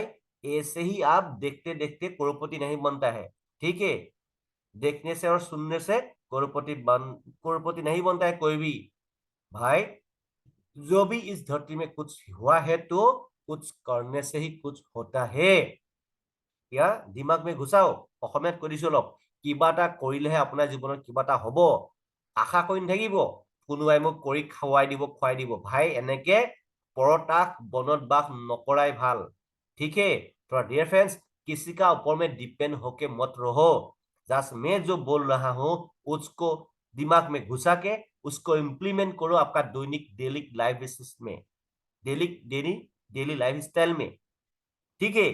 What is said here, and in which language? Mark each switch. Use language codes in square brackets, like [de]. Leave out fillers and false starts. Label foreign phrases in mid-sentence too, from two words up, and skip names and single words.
[hi] ऐसे ही आप देखते देखते करोड़पति नहीं बनता है। ठीक है? देखने से और सुनने से करोड़पति नहीं बनता है कोई भी। भाई, जो भी इस धरती में कुछ हुआ है तो कुछ करने से ही कुछ होता है। या दिमाग में घुसाओ, [as] অসমীয়াত কৈ দিছো অলপ। কিবা এটা কৰিলেহে আপোনাৰ জীৱনত কিবা এটা হ'ব। আশা কৰি নাথাকিব কোনোবাই মোক কৰি খুৱাই দিব। ভাই, এনেকে পৰতাক বনত বাস নকৰাই ভাল। [hi] ठीक है? तो [en] dear friends, [hi] किसी का ऊपर में डिपेंड होके मत रहो। जस्ट मैं जो बोल रहा हूं उसको दिमाग में घुसा के उसको इम्प्लीमेंट करो आपका दैनिक [en] daily life basis [hi] में, [en] daily daily daily life style [hi] में। ठीक है?